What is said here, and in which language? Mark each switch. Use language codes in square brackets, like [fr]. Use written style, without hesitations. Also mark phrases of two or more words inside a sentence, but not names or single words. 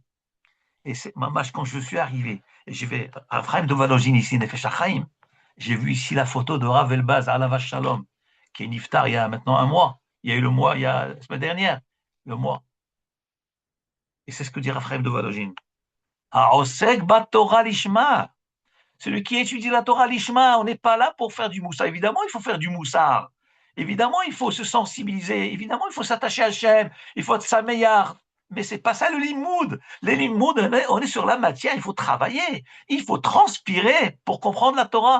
[fr] Et c'est, quand je suis arrivé, et je vais à Ephraim de Valogine ici, Nefesh HaChaim, j'ai vu ici la photo de Rav El-Baz, [he] עליו השלום, [fr] qui est niftar il y a maintenant un mois. Il y a eu le mois, il y a la semaine dernière, le mois. Et c'est ce que dit Ephraim de Valogine. [he] העוסק בתורה לשמה. [fr] Celui qui étudie la Torah lishma, on n'est pas là pour faire du moussard. Évidemment, il faut faire du moussard. Évidemment, il faut se sensibiliser. Évidemment, il faut s'attacher à Hachem. Il faut être sa meilleure. Mais c'est pas ça le limoud. Le limoud, on est sur la matière, il faut travailler. Il faut transpirer pour comprendre la Torah.